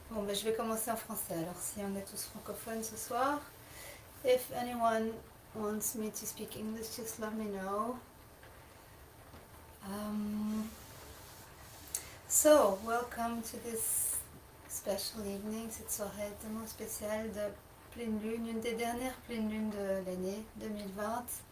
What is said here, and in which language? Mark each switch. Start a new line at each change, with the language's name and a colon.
French: Bon, ben, je vais commencer en français. Alors, si on est tous francophones ce soir.
English: If anyone wants me to speak English, just let me know. So, welcome to this special evening,
French: cette soirée tellement spéciale de pleine lune, une des dernières pleines lunes de l'année 2020.